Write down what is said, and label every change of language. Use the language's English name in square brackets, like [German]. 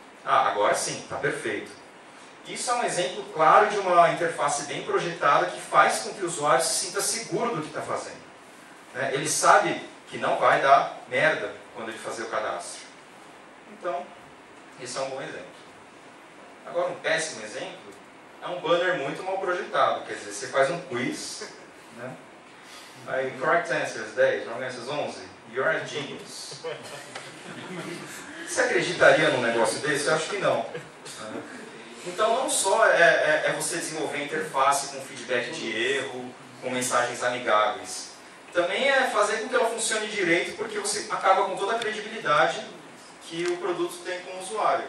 [Portuguese] Agora sim, tá perfeito. Isso é um exemplo claro de uma interface bem projetada que faz com que o usuário se sinta seguro do que está fazendo. Ele sabe que não vai dar merda quando ele fazer o cadastro. Então, esse é um bom exemplo. Agora, um péssimo exemplo é um banner muito mal projetado. Quer dizer, você faz um quiz, né? Aí, [English] correct answers 10, wrong answers 11, you're a genius. [Portuguese] Você acreditaria num negócio desse? Eu acho que não. Então, não só é você desenvolver interface com feedback de erro, com mensagens amigáveis. Também é fazer com que ela funcione direito, porque você acaba com toda a credibilidade que o produto tem com o usuário.